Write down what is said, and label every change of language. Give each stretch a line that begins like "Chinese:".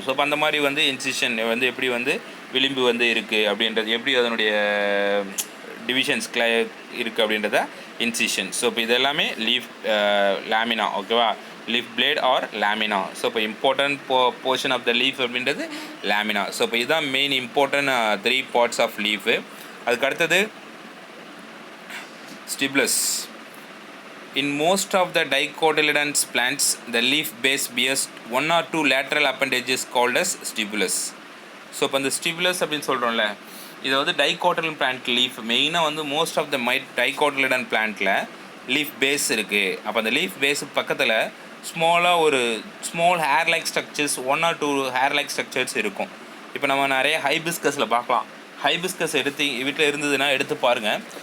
Tamil: So இப்போ அந்த மாதிரி வந்து இன்சிஷன் வந்து எப்படி வந்து விளிம்பு வந்து இருக்குது அப்படின்றது, எப்படி அதனுடைய டிவிஷன்ஸ் இருக்குது அப்படின்றத இன்சிஷன். ஸோ இப்போ இது எல்லாமே லீஃப் லேமினா ஓகேவா, leaf plate R lamina. So இப்போ important portion of the leaf அப்படின்றது லேமினா. ஸோ இப்போ இதுதான் main important 3 parts of leaf. அதுக்கு அடுத்தது ஸ்டிப்லஸ்.
English: In most of the dicotyledonous plants, the leaf base bears 1 or 2 lateral appendages called as stibulus.
Tamil: So இப்போ இந்த ஸ்டிபுலஸ் அப்படின்னு சொல்கிறோம்ல, இதை வந்து டைகோட்டிலன் பிளான்ட் லீஃப் மெயினாக வந்து most of the டைகோட்டிலடன் பிளான்ட்டில் leaf base இருக்குது. அப்போ அந்த லீஃப் பேஸுக்கு பக்கத்தில் ஸ்மாலாக ஒரு small hair like structures 1 or 2 hair like structures இருக்கும். இப்போ நம்ம நிறைய ஹைபிஸ்கஸில் பார்க்கலாம். ஹைபிஸ்கஸ் வீட்டில் இருந்ததுன்னா எடுத்து பாருங்கள்.